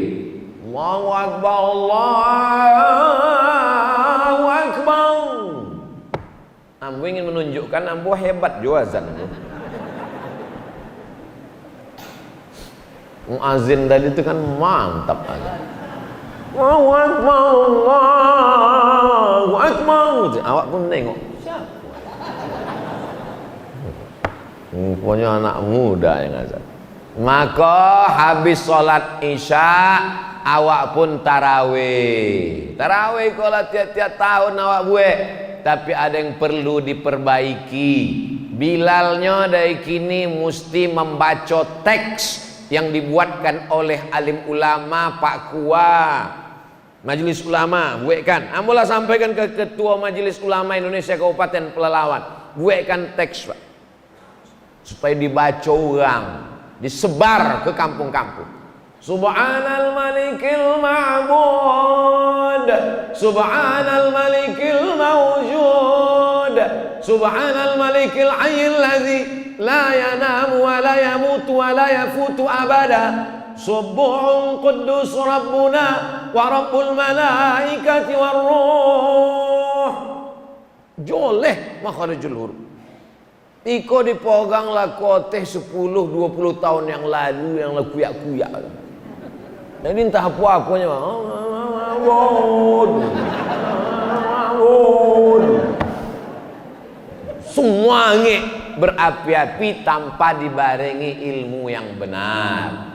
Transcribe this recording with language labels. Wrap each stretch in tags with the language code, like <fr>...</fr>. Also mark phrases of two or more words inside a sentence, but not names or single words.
<ar>الله أكبر، الله أكبر.</ar> <id>Ambo ingin menunjukkan ambo hebat juga azan. Muazin tadi itu kan mantap azan.</id> <ar>الله أكبر، الله أكبر.</ar> <id>Awak pun tengok. Siapa? Pokoknya anak muda yang azan. Maka habis sholat isya awak pun tarawih. Tarawih kalau tiap-tiap tahun awak buat. Tapi ada yang perlu diperbaiki. Bilalnya dari kini mesti membaca teks yang dibuatkan oleh alim ulama Pak Kua Majelis Ulama, buatkan. Ambolah sampaikan ke Ketua Majelis Ulama Indonesia Kabupaten Pelalawan, buatkan teks Pak, supaya dibaca orang, disebar ke kampung-kampung.</id> <ar>سبحان الملك المعبود، سبحان الملك الموجود، سبحان الملك الحي الذي لا ينام ولا يموت ولا يفوت أبدا، سبوح قدوس ربنا ورب الملائكة والروح.</ar> <id>Joleh</id> <ar>مخارج الحروف.</ar> <id>Iko dipegang laku teh 10-20 tahun yang lalu yang kuyak-kuyak. Jadi entah apa-apanya. Semua berapi-api tanpa dibarengi ilmu yang benar.</id>